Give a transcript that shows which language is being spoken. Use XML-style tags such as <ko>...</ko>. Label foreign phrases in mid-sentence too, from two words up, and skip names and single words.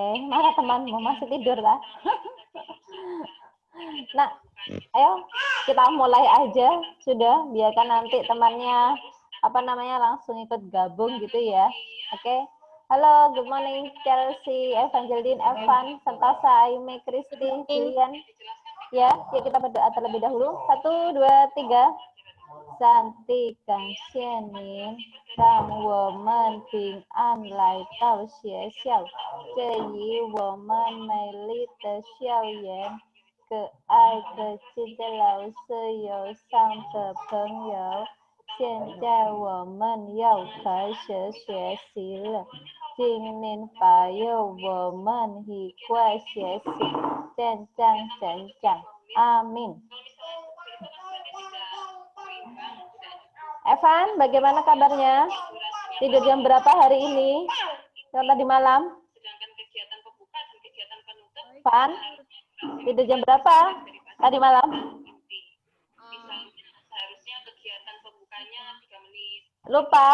<id>Mana temanmu masih tidur lah? Nah, ayo kita mulai aja sudah. Biarkan nanti temannya langsung ikut gabung gitu ya. Oke. Halo,</id> <en>good morning Chelsea, Evangeline,</en> <id>Evan, Santosa, Aime, Kristi, Julian. Ya, yuk kita berdoa terlebih dahulu. 1, 2, 3.</id> <zh>上帝感谢您，让我们平安来到学校，给予我们美丽的校园，可爱可亲的老师，友善的朋友。现在我们要开始学习了，请您保佑我们愉快学习，健康成长。阿 min.</zh> <id>Evan, bagaimana kabarnya? Tidur jam berapa hari ini? Yang tadi malam? Evan, tidur jam berapa? Tadi malam? Lupa.</id>